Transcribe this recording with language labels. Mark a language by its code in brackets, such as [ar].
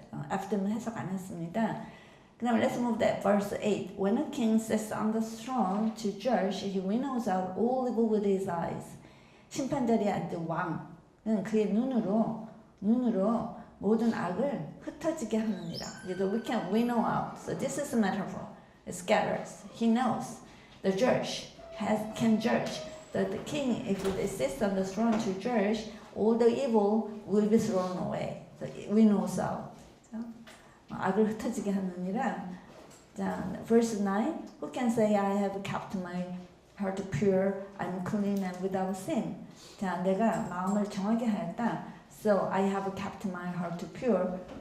[ko] After는 해석 안 했습니다. [en] 그다음 let's move that verse 8. When a king sits on the throne to judge, he winnows out all evil with his eyes. [ko] 심판 자리에 앉은 왕은 그의 눈으로 모든 악을 흩어지게 하느니라. [en] We can winnow out. So this is a metaphor. It scatters. He knows. The judge can judge. The king, if he sits on the throne to judge, all the evil will be thrown away. So it winnows out. [ko] 악을 흩어지게 하느니라. [en] 자, verse 9. Who can say I have kept my heart pure, I'm clean and without sin. [ko] 자, 내가 마음을 정하게 하였다. [en] So I have kept my heart pure.